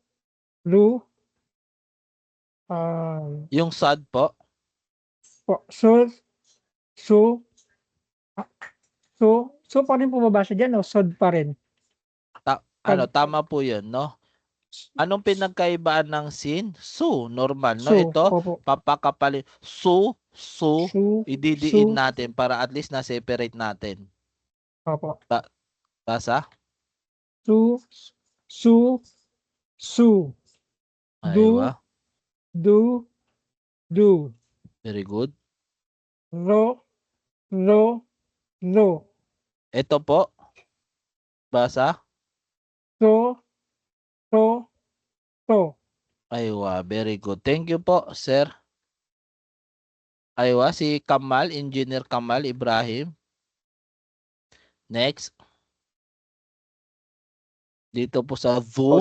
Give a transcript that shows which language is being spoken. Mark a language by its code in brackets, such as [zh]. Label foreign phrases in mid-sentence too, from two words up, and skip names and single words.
[tl] Yung sad po. Po. So pa rin bumabasa dyan o sod pa rin? Tama po yun, no? Anong pinagkaibaan ng sin? Su, normal, no? So, Ito, opo. papakapalin. Su, [ar] Su. [tl] ididiin natin para at least na-separate natin. Opo. Basa? [ar] Su. Aywa. Do. [en] Very good. [ar] Ro. [tl] Ito po. Basa? [ar] To. [tl] Aywa, [en] very good. Thank you po, sir. [tl] Aywa, si Kamal, Engineer Kamal Ibrahim. Next. Dito po sa VU.